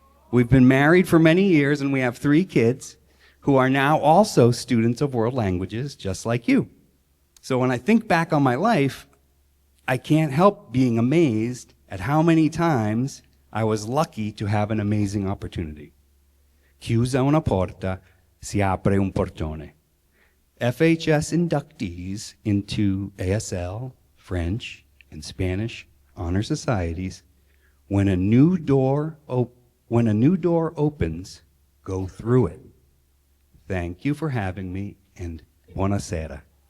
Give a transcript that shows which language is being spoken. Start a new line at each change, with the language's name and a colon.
English: We've been married for many years, and we have 3 kids who are now also students of world languages, just like you. So when I think back on my life, I can't help being amazed at how many times I was lucky to have an amazing opportunity.
Italian: Chiusa una porta, si apre un portone.
English: FHS inductees into ASL, French, and Spanish honor societies, when a new door opens, go through it. Thank you for having me, and buonasera.